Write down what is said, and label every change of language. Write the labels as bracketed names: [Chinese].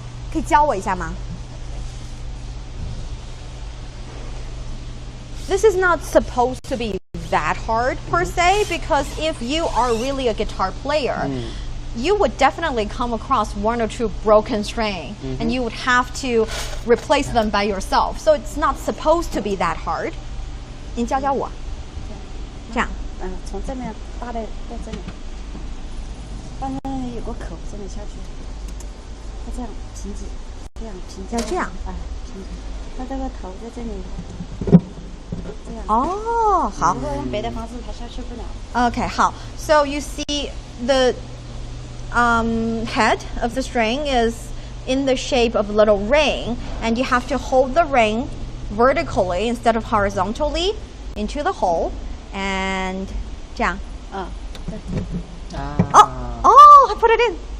[Chinese] 可以教我一下吗？ [English] This is not supposed to be that hard per se, because if you are really a guitar player, you would definitely come across one or two broken string, and you would have to replace them by yourself. So it's not supposed to be that hard. [Chinese] 您教教我。这样。从这面搭在这里，把那有个口这里下去，它这样平直，这样平直。要这样。哎，平直。它这个头在这里。哦，好。如果用别的方式，它下去不了。 Okay, 好。 [English] So you see the head of the string is in the shape of a little ring, and you have to hold the ring vertically instead of horizontally into the hole, and [Chinese] 这样。 [English] Oh, I put it in.